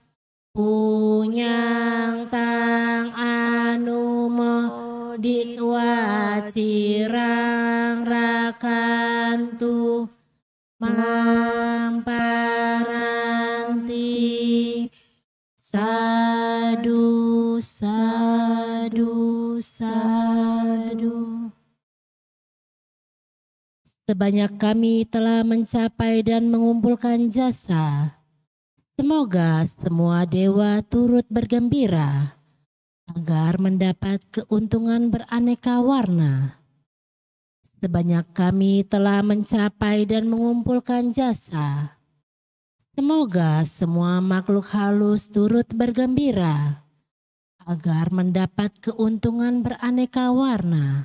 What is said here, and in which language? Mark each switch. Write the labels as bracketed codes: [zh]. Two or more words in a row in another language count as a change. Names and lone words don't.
[pi] punyang tang anumoditwa cirang rakantu mamparanti sadu sadu sadu. [id] Sebanyak kami telah mencapai dan mengumpulkan jasa, semoga semua dewa turut bergembira agar mendapat keuntungan beraneka warna. Sebanyak kami telah mencapai dan mengumpulkan jasa, semoga semua makhluk halus turut bergembira agar mendapat keuntungan beraneka warna.